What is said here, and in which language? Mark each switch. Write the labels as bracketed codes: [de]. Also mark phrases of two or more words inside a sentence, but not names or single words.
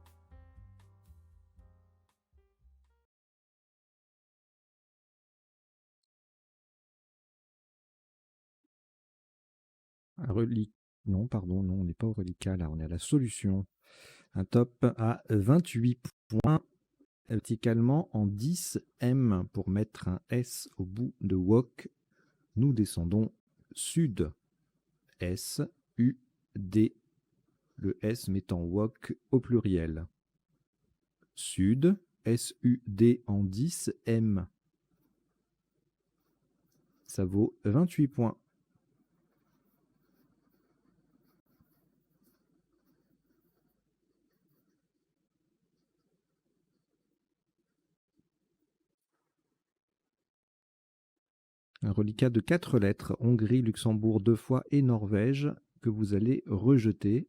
[fr] Non, pardon, non, on n'est pas au reliquat, là, on est à la solution. Un top à 28 points, verticalement en 10 M pour mettre un S au bout de wok. Nous descendons sud. S, U, D. Le S mettant wok au pluriel. Sud, S-U-D en 10 M. Ça vaut 28 points. Un reliquat de 4 lettres, Hongrie, Luxembourg 2 fois et Norvège, que vous allez rejeter.